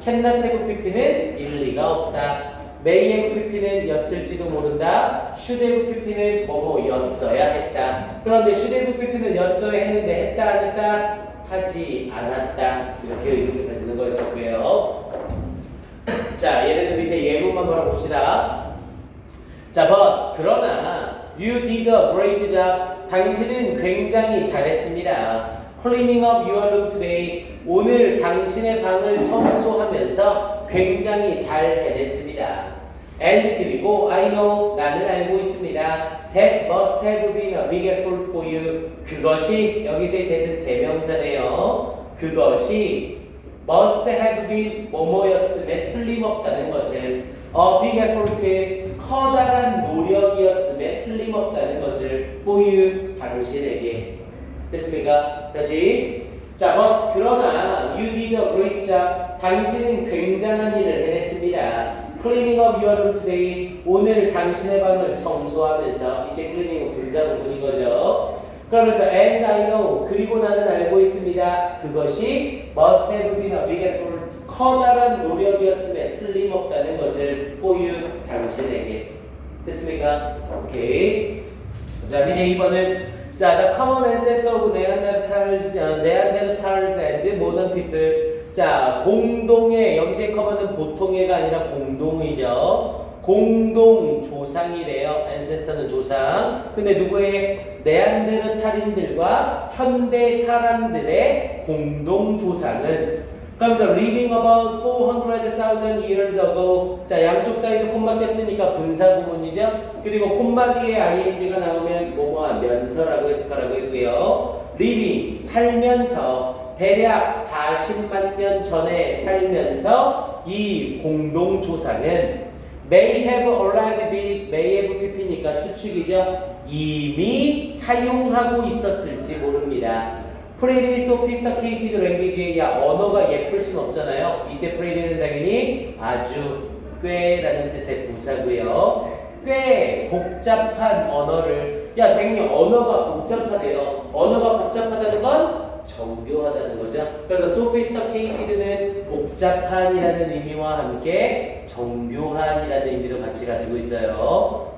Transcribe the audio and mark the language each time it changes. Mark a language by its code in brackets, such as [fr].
[ko] cannot have pp는 일리가 없다. may have pp는 였을지도 모른다. should have pp는 뭐뭐였어야 했다. 그런데 should have pp는 였어야 했는데 했다 안 했다? 하지 않았다. 이렇게 의미를 가지는 거였었고요. 자, 얘네들 밑에 예문만 바라봅시다. [en] 자, but [ko] 그러나 [en] you did a great job. [ko] 당신은 굉장히 잘했습니다. [en] Cleaning up your room today. [ko] 오늘 당신의 방을 청소하면서 굉장히 잘 해냈습니다. [en] And [ko] 그리고 [en] I know [ko] 나는 알고 있습니다. [en] That must have been a big effort for you. [ko] 그것이 여기서의 that은 대명사네요. 그것이 [en] must have been [ko] 뭐뭐였음에 틀림없다는 것을 [en] a big effort [ko] 커다란 노력이었음에 틀림없다는 것을 [en] for you [ko] 당신에게 됐습니까? [en] 다시 자, but [ko] 그러나 [en] you did a great job. [ko] 당신은 굉장한 일을 해냈습니다. [en] Cleaning up your room today. [ko] 오늘 당신의 방을 청소하면서 이때 cleaning은 분사 부분인 거죠. 그러면서 [en] and I know [ko] 그리고 나는 알고 있습니다. [en] 그것이 must have been a big effort [ko] 커다란 노력이었음에 틀림없다는 것을 [en] for you [ko] 당신에게 됐습니까? 오케이. [en] 자, [ko] 밑에 2번은 [en] 자, the common ancestor of Neanderthals and modern people. [ko] 자, 공동의 여기서의 common은 보통의가 아니라 공동이죠. 공동 조상이래요. ancestor는 조상. 근데 누구의 네안데르탈인들과 현대 사람들의 공동 조상은 그러면서 [en] living about 400,000 years ago. [ko] 자, 양쪽 사이도 콤마 꼈으니까 분사 구문이죠. 그리고 콤마 뒤에 ing가 나오면 뭐뭐한 면서라고 해석하라고 했고요. living 살면서 대략 40만 년 전에 살면서 이 공동 조상은 [en] may have already been [ko] may have pp니까 추측이죠. 이미 사용하고 있었을지 모릅니다. [en] pretty sophisticated language. [ko] 야, 언어가 예쁠 순 없잖아요. 이때 pretty는 당연히 아주 꽤라는 뜻의 부사고요. 꽤 복잡한 언어를, 야, 당연히 언어가 복잡하대요. 언어가 복잡하다는 건 정교하다는 거죠. 그래서 sophisticated는 복잡한이라는 의미와 함께 정교한이라는 의미도 같이 가지고 있어요.